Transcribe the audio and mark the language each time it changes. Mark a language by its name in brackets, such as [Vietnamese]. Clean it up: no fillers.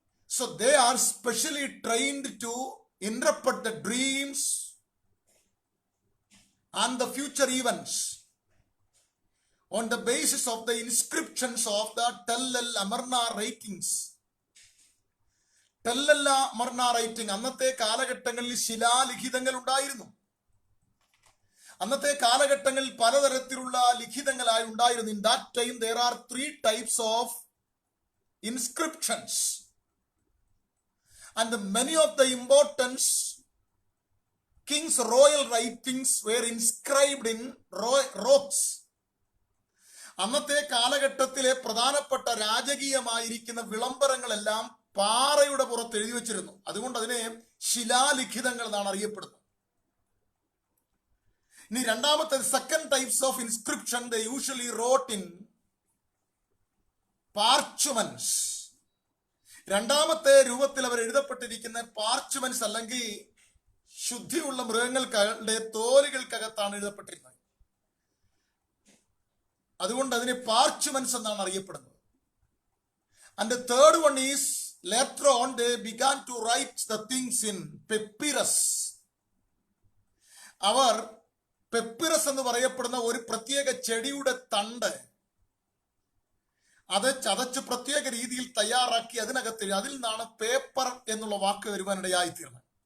[English] So they are specially trained to interpret the dreams and the future events on the basis of the inscriptions of the Tel el Amarna writings. [Malayalam] Tel el Amarna writing അന്നത്തെ കാലഘട്ടങ്ങളിൽ ശിലാലിഖിതങ്ങൾ ഉണ്ടായിരുന്നു. അന്നത്തെ കാലഘട്ടങ്ങളിൽ പലതരത്തിലുള്ള ലിഖിതങ്ങളായി ഉണ്ടായിരുന്നു. [English] In that time there are 3 types of inscriptions and many of the important kings' royal writings were inscribed in rocks. [Malayalam] അന്നത്തെ കാലഘട്ടത്തിലെ പ്രധാനപ്പെട്ട രാജകീയമായിരിക്കുന്ന വിളംബരങ്ങളെല്ലാം പാറയുടെ പുറത്ത് എഴുതി വെച്ചിരുന്നു. അതുകൊണ്ട് അതിനെ ശിലാലിഖിതങ്ങൾ എന്നാണ് അറിയപ്പെടുന്നത്. ഇനി രണ്ടാമത്തെ [English] Second types of inscription they usually wrote in parchments. [Malayalam] രണ്ടാമത്തെ രൂപത്തിൽ അവർ എഴുതപ്പെട്ടിരിക്കുന്ന പാർച്ച്മെന്റ്സ് അല്ലെങ്കിൽ ശുദ്ധിയുള്ള മൃഗങ്ങളുടെ തോലുകൾക്കകത്താണ് എഴുതപ്പെട്ടിരുന്നത്. അതുകൊണ്ട് അതിനെ പാർച്ച്മെന്റ്സ് എന്നാണ് അറിയപ്പെടുന്നത്. [English] And the third one is later on they began to write the things in papyrus. [Malayalam] അവർ പെപ്പിറസ് എന്ന് പറയപ്പെടുന്ന ഒരു പ്രത്യേക ചെടിയുടെ തണ്ട് അത് ചതച്ച് പ്രത്യേക രീതിയിൽ തയ്യാറാക്കി അതിനകത്ത് അതിൽ നിന്നാണ് പേപ്പർ എന്നുള്ള വാക്ക് വരുവാനിടയായി തീർന്നത്.